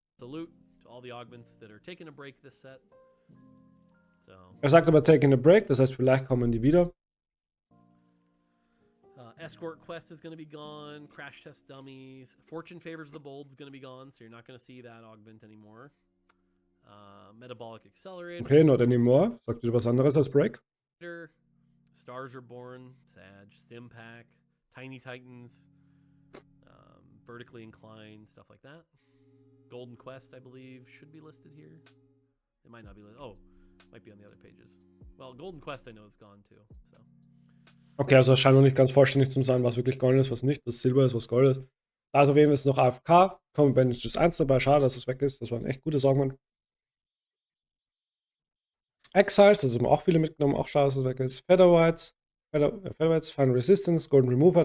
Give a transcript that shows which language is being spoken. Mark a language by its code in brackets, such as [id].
[en] Salute to all the augments that are taking a break this set. So, [de] Er sagt aber [en] taking a break, [de] das heißt, vielleicht kommen die wieder. [en] Escort Quest is going to be gone. Crash Test Dummies. Fortune Favors the Bold is going to be gone, so you're not going to see that augment anymore. Metabolic Accelerator. Okay, not anymore. [de] Sagt ihr was anderes als Break? [en] Stars are Born, Sag, Stimpack, Tiny Titans, Vertically Inclined, stuff like that. Golden Quest, I believe, should be listed here. It might not be listed. Oh, might be on the other pages. Well, Golden Quest I know is gone too. So. [de] Okay, also es scheint noch nicht ganz vollständig zu sein, was wirklich Gold ist, was nicht. Was Silber ist, was Gold ist. Also wem ist noch AFK? Combat Bandages 1 dabei. Schade, dass es weg ist. Das war ein echt gutes Augment. Exiles, das haben auch viele mitgenommen. Auch schade, dass es weg ist. Featherwhites, Final Resistance, Golden Remover.